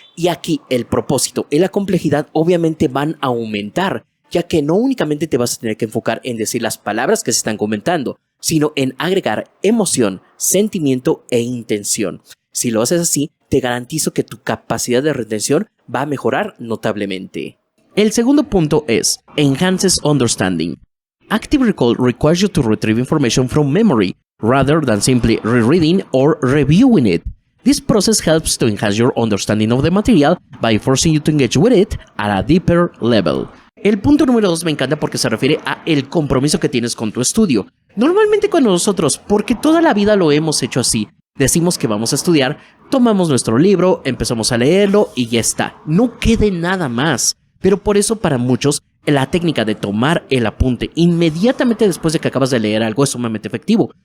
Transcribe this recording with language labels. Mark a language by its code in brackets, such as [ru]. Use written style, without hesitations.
[es] Y aquí el propósito y la complejidad obviamente van a aumentar, ya que no únicamente te vas a tener que enfocar en decir las palabras que se están comentando, sino en agregar emoción, sentimiento e intención. Si lo haces así, te garantizo que tu capacidad de retención va a mejorar notablemente. El segundo punto es [en] enhances understanding. Active Recall requires you to retrieve information from memory, rather than simply rereading or reviewing it. This process helps to enhance your understanding of the material by forcing you to engage with it at a deeper level. [es] El punto número 2 me encanta porque se refiere a el compromiso que tienes con tu estudio. Normalmente cuando nosotros, porque toda la vida lo hemos hecho así, decimos que vamos a estudiar, tomamos nuestro libro, empezamos a leerlo y ya está. No quede nada más. Pero por eso para muchos, la técnica de tomar el apunte inmediatamente después de que acabas de leer algo es sumamente efectivo.